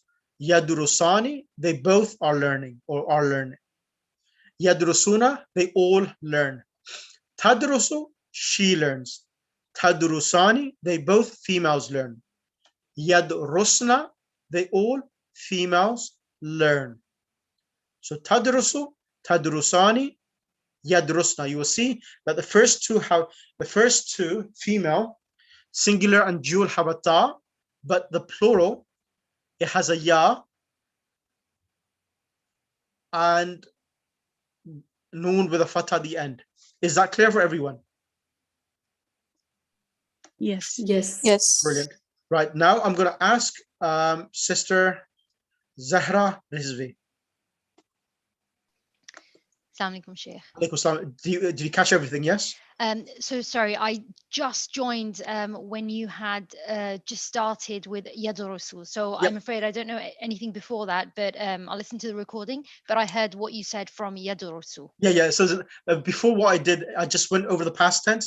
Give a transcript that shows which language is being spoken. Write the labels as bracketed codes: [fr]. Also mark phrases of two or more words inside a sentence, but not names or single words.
[en] Yadrusani, they both are learning or are learning. Yadrusuna, they all learn. Tadrusu, she learns. Tadrusani, they both females learn. Yadrusna, they all females learn. [ar] So تَدْرُسُ، تَدْرُسَانِ، يَدْرُسْنَ. [en] You will see that the first two female, singular and dual have a ta, but the plural, it has a ya and noon with a fatha at the end. Is that clear for everyone? Yes. Yes. Yes. Brilliant. Right, now I'm going to ask Sister Zahra Rizvi. [ar] السلام عليكم, Sheikh. عليكم السلام. [en] Did you catch everything? Yes? So sorry, I just joined when you had just started with Yadurusu. So Yep. I'm afraid I don't know anything before that, but I'll listen to the recording. But I heard what you said from Yadurusu. Yeah. So before what I did, I just went over the past tense.